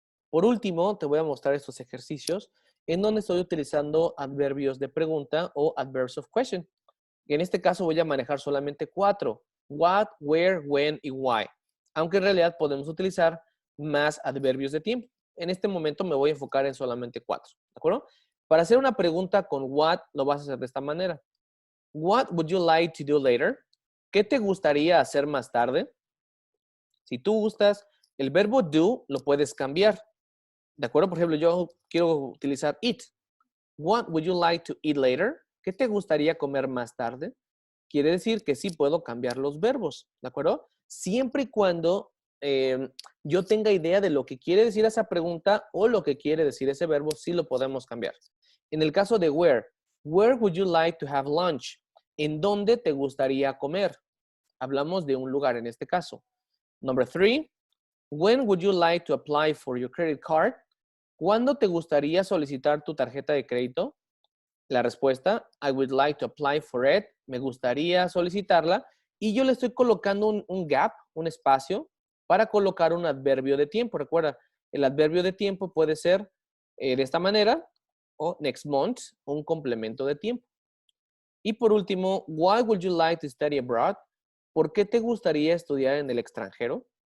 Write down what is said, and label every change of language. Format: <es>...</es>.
<es>Por último, te voy a mostrar estos ejercicios en donde estoy utilizando adverbios de pregunta o</es> <en>adverbs of question.</en> <es>En este caso voy a manejar solamente 4. What, where, when y why. Aunque en realidad podemos utilizar más adverbios de tiempo. En este momento me voy a enfocar en solamente 4. ¿De acuerdo? Para hacer una pregunta con what, lo vas a hacer de esta manera.</es> <en>What would you like to do later?</en> <es>¿Qué te gustaría hacer más tarde? Si tú gustas, el verbo do lo puedes cambiar. ¿De acuerdo? Por ejemplo, yo quiero utilizar eat.</es> <en>What would you like to eat later?</en> <es>¿Qué te gustaría comer más tarde? Quiere decir que sí puedo cambiar los verbos, ¿de acuerdo? Siempre y cuando yo tenga idea de lo que quiere decir esa pregunta o lo que quiere decir ese verbo, sí lo podemos cambiar. En el caso de</es> <en>where would you like to have lunch?</en> <es>¿En dónde te gustaría comer? Hablamos de un lugar en este caso.</es> <en>Number 3, when would you like to apply for your credit card?</en> <es>¿Cuándo te gustaría solicitar tu tarjeta de crédito? La respuesta,</es> <en>I would like to apply for it.</en> <es>Me gustaría solicitarla. Y yo le estoy colocando un gap, un espacio, para colocar un adverbio de tiempo. Recuerda, el adverbio de tiempo puede ser de esta manera o</es> <en>next month,</en> <es>un complemento de tiempo. Y por último,</es> <en>why would you like to study abroad?</en> <es>¿Por qué te gustaría estudiar en el extranjero?</es>